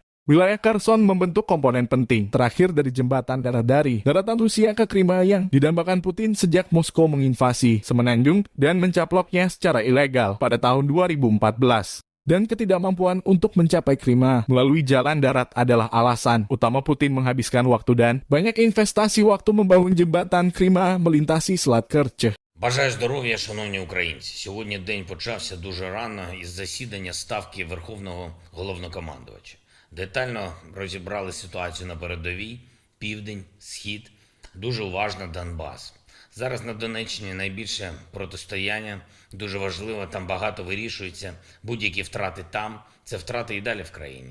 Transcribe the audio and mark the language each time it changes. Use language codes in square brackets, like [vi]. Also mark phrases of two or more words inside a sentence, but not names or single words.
[id] Wilayah Kherson membentuk komponen penting terakhir dari jembatan darat dari daratan Rusia ke Crimea yang didambakan Putin sejak Moskow menginvasi Semenanjung dan mencaploknya secara ilegal pada tahun 2014. Dan ketidakmampuan untuk mencapai Crimea melalui jalan darat adalah alasan utama Putin menghabiskan waktu dan banyak investasi waktu membangun jembatan Crimea melintasi Selat Kerch. [uk] Бажаю здоров'я, шановні українці. Сьогодні день почався дуже рано із засідання Ставки Верховного Головнокомандувача. Детально розібрали ситуацію на передовій, південь, схід, дуже уважно Донбас. Зараз на Донеччині найбільше протистояння, дуже важливо, там багато вирішується, будь-які втрати там, це втрати і далі в країні.